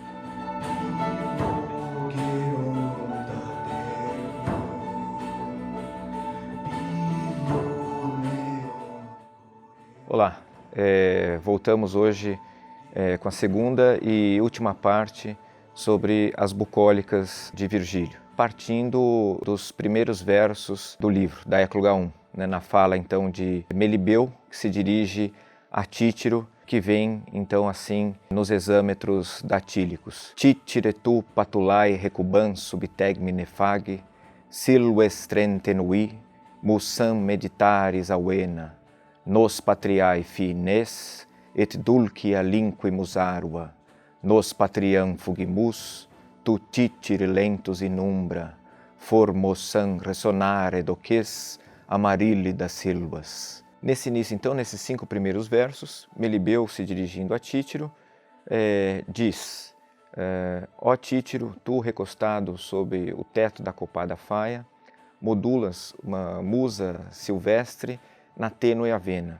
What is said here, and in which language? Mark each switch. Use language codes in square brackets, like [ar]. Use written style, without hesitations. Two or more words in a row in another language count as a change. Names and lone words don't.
[pt] Olá, voltamos hoje com a segunda e última parte sobre as bucólicas de Virgílio, partindo dos primeiros versos do livro, da Écloga 1, né, na fala então de Melibeu, que se dirige a Títiro, que vem então assim nos exâmetros datílicos. [la] Titire tu patulai recuban subtegme nefag, silvestren tenui, musam meditaris auena, nos patriae fines, et dulci alinquimus arua, nos patriam fugimus, tu titire lentus in umbra, formosam resonare doques amarilli das silvas. [pt] Nesse início, então, nesses 5 primeiros versos, Melibeu, se dirigindo a Títiro, diz: ó Títiro, tu recostado sob o teto da copada faia, modulas uma musa silvestre na tênue avena.